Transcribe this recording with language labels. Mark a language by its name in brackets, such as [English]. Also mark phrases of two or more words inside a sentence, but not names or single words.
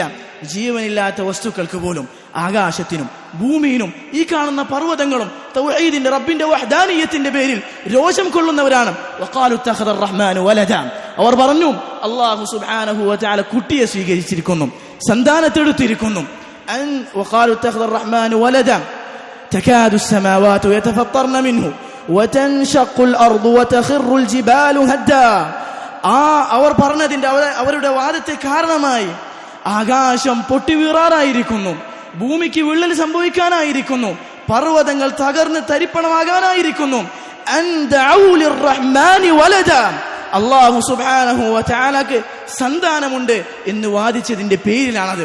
[Malayalam] ജീവനില്ലാത്ത വസ്തുക്കൾക്ക് പോലും, ആകാശത്തിനും ഭൂമിയിനും ഈ കാണുന്ന പർവ്വതങ്ങളും തൗഹീദിന്റെ റബ്ബിന്റെ വഹ്ദാനിയത്തിന്റെ പേരിൽ രോഷം കൊള്ളുന്നവരാണ്. [Arabic] وقالوا اتخذ الرحمن ولدا, [Malayalam] അവർ പറഞ്ഞു [Arabic] الله سبحانه وتعالى [Malayalam] കുട്ടിയെ സ്വീകരിച്ചിരിക്കുന്നു, സന്താനത്തെടുത്തിരിക്കുന്നു. [Arabic] وقالوا اتخذ الرحمن ولدا تكاد السماوات يتفطرن منه وتنشق الأرض وتخر الجبال هدا, [Malayalam] അവർ പറഞ്ഞതിന്റെ അവരുടെ വാദത്തെ കാരണമായി ആകാശം പൊട്ടിവീറാറായിരിക്കുന്നു, ഭൂമിക്ക് വിള്ളൽ സംഭവിക്കാനായിരിക്കുന്നു, പർവ്വതങ്ങൾ തകർന്ന് തരിപ്പണമാകാനായിരിക്കുന്നു. [Arabic] الله سبحانه [Malayalam] വ തആലക്ക് സന്താനമുണ്ട് എന്ന് വാദിച്ചതിന്റെ പേരിലാണത്.